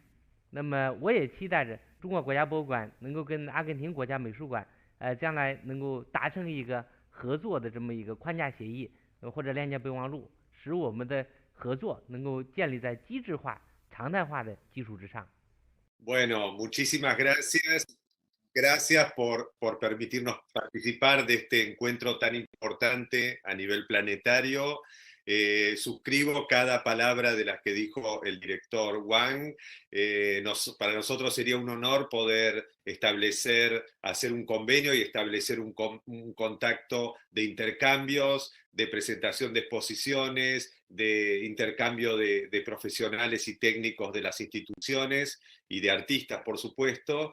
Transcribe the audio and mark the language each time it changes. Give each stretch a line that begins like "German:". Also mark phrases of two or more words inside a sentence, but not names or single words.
Chinese: 那么我也期待着中国国家博物馆能够跟阿根廷国家美术馆将来能够达成一个合作的这么一个框架协议或者链接备忘录，使我们的合作能够建立在机制化、常态化的基础之上。
Spanish: Bueno, muchísimas gracias. Gracias por permitirnos participar de este encuentro tan importante a nivel planetario. Suscribo cada palabra de las que dijo el director Wang. Para nosotros sería un honor poder hacer un convenio y establecer un contacto de intercambios, de presentación de exposiciones, de intercambio de profesionales y técnicos de las instituciones y de artistas, por supuesto.